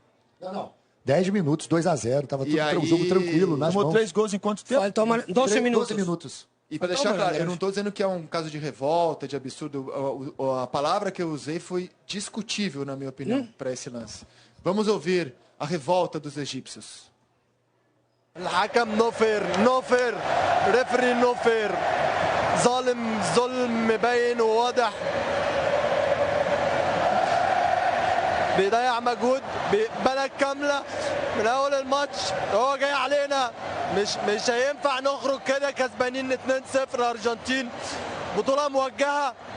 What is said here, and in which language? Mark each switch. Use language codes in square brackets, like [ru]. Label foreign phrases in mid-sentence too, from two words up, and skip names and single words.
[pt] Não. 10 minutos, 2-0. Tava E tudo aí, o jogo tranquilo nas Tomou mãos. 3 gols em quanto tempo? Faltam 12 minutos. 12 minutos. E para deixar claro, eu não estou dizendo que é um caso de revolta, de absurdo. A palavra que eu usei foi discutível, na minha opinião, para esse lance. Vamos ouvir a revolta dos egípcios. [ar] الحكم نوفر ريفري نوفر ظلم مبين وواضح بيضيع مجهود بلد كامله من اول الماتش هو جاي علينا مش هينفع نخرج كده كسبانين 2-0 الارجنتين بطوله موجهه